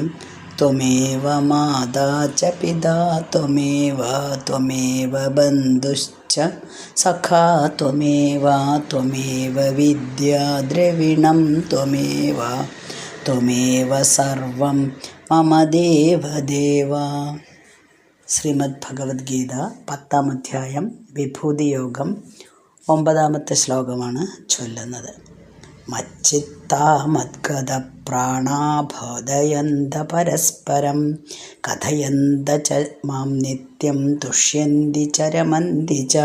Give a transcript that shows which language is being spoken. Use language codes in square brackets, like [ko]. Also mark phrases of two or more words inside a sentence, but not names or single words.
[sa] त्वमेव माता च पिता त्वमेव बन्धुश्च सखा त्वमेव विद्या द्रविणं त्वमेव सर्वं मम देवदेव। [ml] ശ്രീമദ് ഭഗവത്ഗീത 10-ാം അധ്യായം വിഭൂതിയോഗം 9-ാമത്തെ ശ്ലോകമാണ് ചൊല്ലുന്നത്. [sa] മച്ചിത്താ മദ്ഗത പ്രാണാ ബോധയന്ത പരസ്പരം കഥയന്ത ച മാം നിത്യം തുഷ്യന്തി ച രമന്തി ച.